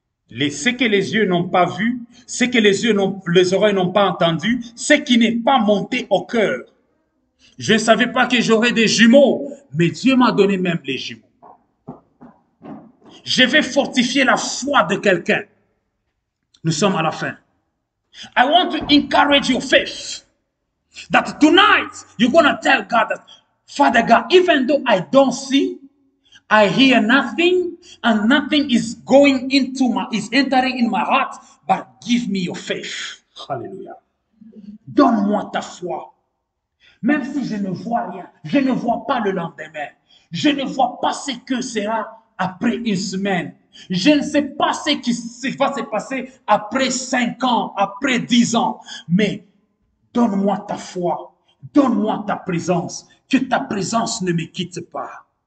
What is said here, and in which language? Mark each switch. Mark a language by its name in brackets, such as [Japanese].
[French] Ce que les yeux n'ont pas vu, ce que les oreilles n'ont pas entendu, ce qui n'est pas monté au cœur. Je ne savais pas que j'aurais des jumeaux, mais Dieu m'a donné même les jumeaux. Je vais fortifier la foi de quelqu'un. Nous sommes à la fin. [English] I want to encourage your faith. That tonight, you're going to tell God that, Father God, even though I don't see, I hear nothing, and nothing is entering in my heart, but give me your faith. Hallelujah. [French] Donne-moi ta foi. Même si je ne vois rien, je ne vois pas le lendemain. Je ne vois pas ce que sera après une semaine. Je ne sais pas ce qui va se passer après 5 ans, après 10 ans. Mais donne-moi ta foi, donne-moi ta présence, que ta présence ne me quitte pas.